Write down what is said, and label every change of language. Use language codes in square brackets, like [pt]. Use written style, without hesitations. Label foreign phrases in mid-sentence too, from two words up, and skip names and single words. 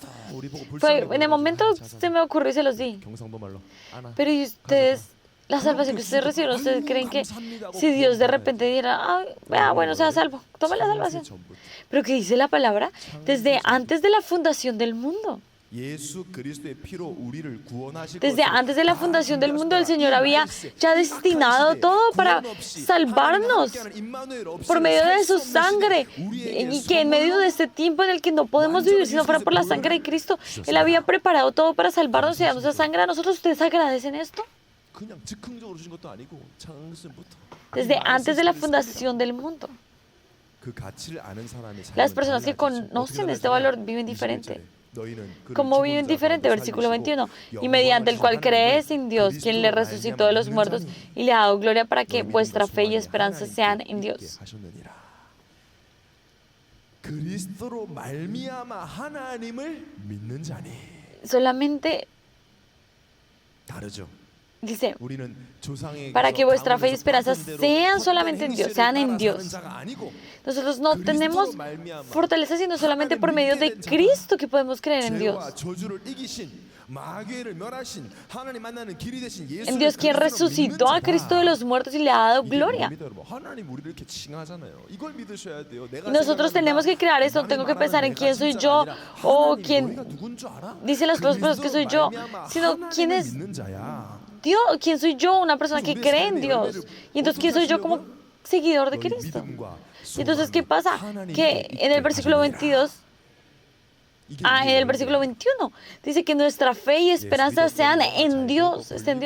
[es] En el momento se me ocurrió y se los di. Pero ¿y ustedes? La salvación que ustedes recibieron, ¿ustedes creen que si Dios de repente diera: bueno, sea salvo, tome la salvación? Pero ¿qué dice la palabra? Desde antes de la fundación del mundo. [ko] 예수 그리스도의 피로 우리를 구원하실 [es] Desde [ko] 것으로 [es] antes de la [ko] 다 [es] fundación del mundo, el [ko] 준비하셨다. [es] Señor había ya destinado todo para salvarnos por medio de su sangre, y que en medio de este tiempo en el que no podemos vivir si no fuera por la sangre de Cristo, Él había preparado todo para salvarnos y darnos esa sangre a nosotros. ¿Ustedes agradecen esto? [ko] 그냥 즉흥적으로 주신 것도 아니고 창세부터 [es] Desde antes de la fundación del mundo. [ko] 그 가치를 아는 사람의 [es] Las [ko] 삶은 [es] personas que [ko] 달라지죠. [es] conocen [ko] 어떻게 [es] este [ko] 달라지냐? [es] valor viven [ko] 21 [es] diferente. [ko] 절에 너희는 그를 [es] Como viven [ko] 죽은 자 [es] diferente, [ko] 가운데 [es] versículo [ko] 살리시고 [es] 21, y [ko] 영광을 [es] mediante el cual [ko] 하나님을 [es] crees en Dios, quien le [ko] 그리스도로 [es] resucitó de los [ko] 말미암아 [es] muertos [ko] 믿는 [es] y le ha dado gloria para que [ko] 너희 [es] vuestra [ko] 믿음과 [es] fe y [ko] 소망이 [es] esperanza [ko] 하나님께 [es] sean en [ko] 있게 [es] Dios. [ko] 하셨느니라. 그리스도로 말미암아 하나님을 믿는 자니. [es] Solamente [ko] 다르죠. [es] dice, [ko] 우리는 조상에게서 [es] para que vuestra fe y [ko] 가문에서 [es] esperanza [ko] 받은 대로 [es] sean [ko] 헛된 [es] solamente en Dios, [ko] 행실을 [es] sean en [ko] 따라 [es] Dios. [ko] 사는 자가 아니고 [es] Nosotros no tenemos [ko] 그리스도로 말미암아 [es] fortaleza, sino solamente por [ko] 하나님 [es] medio [ko] 믿게 [es] de [ko] 된 자가 [es] Cristo que podemos creer en Dios. [ko] 죄와 저주를 이기신 마귀를 멸하신 하나님 만나는 길이 되신 예수를 [es] En Dios, quien [ko] 그리스도로 [es] resucitó [ko] 믿는 [es] a Cristo de [ko] 자가 [es] los muertos y le ha dado [ko] 이게 [es] gloria. [ko] 뭡니다, 여러분? 하나님 우리를 이렇게 칭하잖아요. 이걸 믿으셔야 돼요. 내가 [es] Y nosotros tenemos que crear eso. Tengo que pensar en quién soy yo o quién dice las cosas que soy yo, sino quién es Dios, quién soy yo, una persona que cree en Dios. Y entonces, ¿quién soy yo como seguidor de Cristo? Y entonces, ¿qué pasa? Que en el versículo 22, en el versículo 21, dice que nuestra fe y esperanza sean en Dios, esté en Dios.